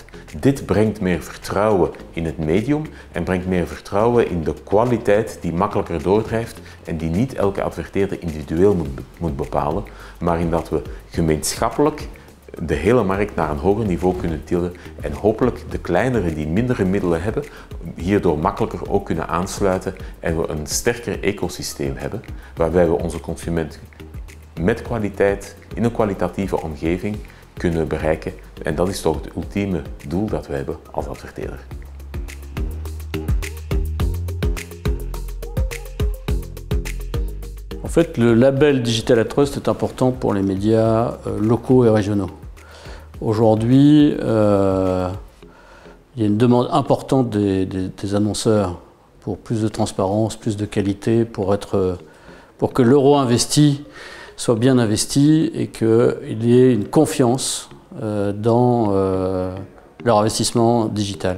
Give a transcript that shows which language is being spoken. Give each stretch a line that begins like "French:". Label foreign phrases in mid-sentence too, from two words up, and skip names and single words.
Dutch: Dit brengt meer vertrouwen in het medium en brengt meer vertrouwen in de kwaliteit die makkelijker doordrijft en die niet elke adverteerder individueel moet bepalen, maar in dat we gemeenschappelijk de hele markt naar een hoger niveau kunnen tillen en hopelijk de kleinere die mindere middelen hebben, hierdoor makkelijker ook kunnen aansluiten en we een sterker ecosysteem hebben, waarbij we onze consumenten met kwaliteit, in een kwalitatieve omgeving kunnen bereiken. En dat is toch het ultieme doel dat we hebben als adverteerder.
French: En fait, le label Digital Ad Trust est important pour les médias locaux et régionaux. Aujourd'hui, il y a une demande importante des annonceurs pour plus de transparence, plus de qualité, pour que l'euro investi soit bien investi et qu'il y ait une confiance dans leur investissement digital.